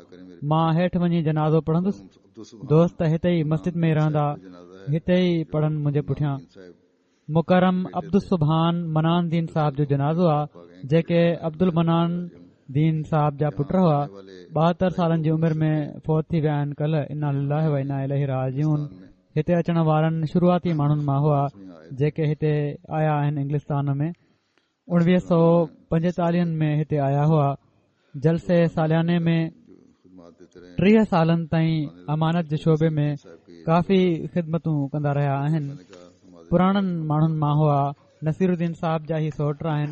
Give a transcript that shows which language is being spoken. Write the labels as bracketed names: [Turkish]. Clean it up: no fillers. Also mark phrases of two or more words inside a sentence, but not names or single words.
[Sindhi] मां हेठि वञी जनाज़ो पढ़ंदुसि। दोस्त हिते ई मस्जिद में रहंदा हिते ई पढ़नि मुंहिंजे पुठियां। मुकरम अब्दुल सुभान मनान दीन साहब जो जनाज़ो आहे जेके अब्दुल मनान दीन साहब जा पुट हुआ। 72 सालनि जी उमिरि में फौत थी विया आहिनि कल्ह। [Arabic] إنا لله و إنا إليه راجعون. [Sindhi] हिते अचण वारनि शुरूआती माण्हुनि मां हुआ जेके हिते आया आहिनि इंग्लिस्तान में। 1945 में हिते आया हुआ। जलसे सालियाने में 30 सालनि ताईं अमानत जे शोबे में काफ़ी ख़िदमतूं कंदा रहिया आहिनि पुराणनि माण्हुनि मां हुआ नसीरुद्दीन साहब जा ई सोट आहिनि।